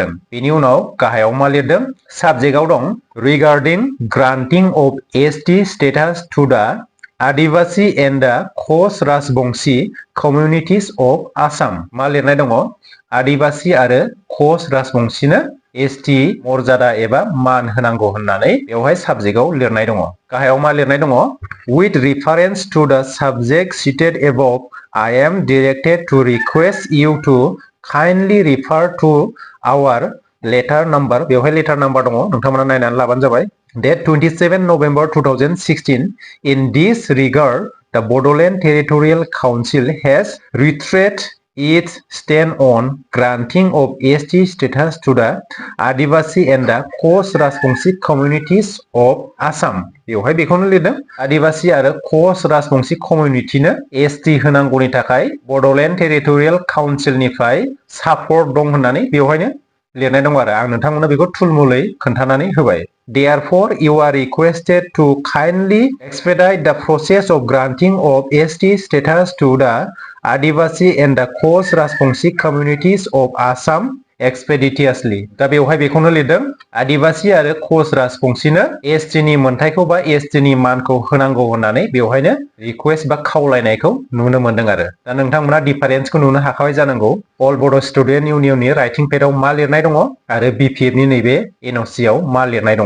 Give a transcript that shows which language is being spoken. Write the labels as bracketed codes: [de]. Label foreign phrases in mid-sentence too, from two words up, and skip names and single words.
[brx] बेनि उनाव गाहायाव मा लिरदों, साबजेक्टआव दं [en] regarding granting of ST status to the Adivasi and the Koch Rajbongshi communities of Assam. [brx] मा लिरनाय दङ, आदिबासी आरो कच राजबंशीनो एसटी मर्यादा एबा मान होनांगौ होननानै बेवहाय साबजेक्टआव लिरनाय दङ। गाहायाव मा लिरनाय दङ, [en] with reference to the subject cited above, I am directed to request you to kindly refer to our letter number। [brx] बेवहाय लेटार नाम्बार दङ, नोंथांमोना नायनानै लाबानो जाबाय। [en] Date 27 November 2016। In this regard, the Bodoland Territorial Council has reiterated It stand on granting of ST status to the Adivasi and the Coast Rajbangshi communities of Assam. [brx] बेवहाय बेखौनो लिरदों आदिबासि आरो कच राजबंशी कमिउनिटिनो एसटि होनांगौनि थाखाय बड'लेण्ड टेरिटरियेल काउन्सिलनिफ्राय सापर्ट दं होननानै बेवहायनो लिरनाय दं आरो आं नोंथांमोननो बेखौ थुलमुलै खोन्थानानै होबाय। [en] Therefore, you are requested to kindly expedite the process of granting of ST status to the Adivasi and the Coast Rajbangshi communities of Assam expeditiously. [brx] दा बेवहाय बेखौनो लिरदों आदिबासि आरो कच राजबंशीनो एसटि नि मोनथायखौ बा एसटि नि मानखौ होनांगौ होननानै बेवहायनो रिक्वेस्ट बा खावलायनायखौ नुनो मोनदों आरो दा नोंथांमोना डिफारेन्सखौ नुनो हाखाबाय जानांगौ अल बड' स्टुडेन्ट इउनियननि [en] writing pad [brx] मा लिरनाय दङ आरो बिपिएफ नि नैबे एनअसि आव मा लिरनाय दङ।